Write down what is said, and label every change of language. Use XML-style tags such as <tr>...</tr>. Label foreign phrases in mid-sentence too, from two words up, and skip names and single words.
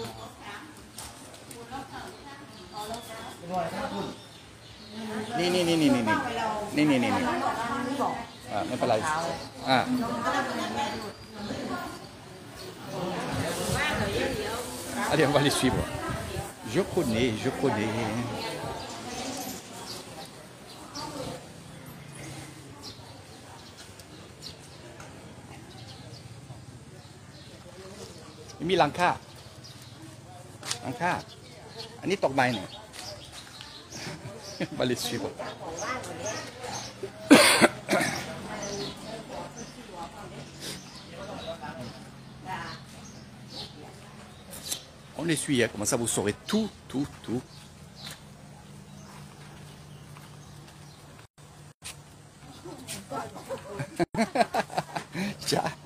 <fr>Ni. Ah, même pas là. Ah. Allez, on va les suivre. Je connais.</fr> <th>มีหลังคาอันนี้ตกใบเนี่ย</th> <fr>On va les suivre. On les suit, hein, comme ça vous saurez tout. Tiens.</fr>